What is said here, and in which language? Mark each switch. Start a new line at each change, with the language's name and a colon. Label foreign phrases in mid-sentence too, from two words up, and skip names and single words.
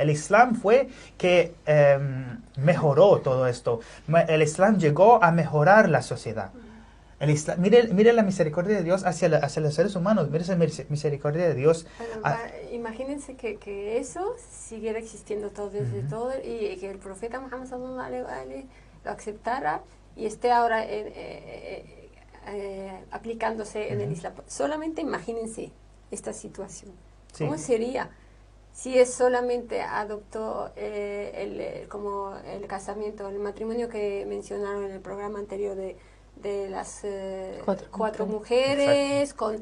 Spanish: El Islam fue que mejoró todo esto. El Islam llegó a mejorar la sociedad. Mire la misericordia de Dios hacia los seres humanos. Mire esa misericordia de Dios. Imagínense que eso siguiera existiendo desde todo y que el profeta Muhammad
Arabic: صلى الله عليه وسلم
Spanish: lo aceptara y esté ahora aplicándose en el Islam. Solamente imagínense esta situación. Sí. ¿Cómo sería si es solamente adoptó como el casamiento, el matrimonio que mencionaron en el programa anterior de las cuatro mujeres, con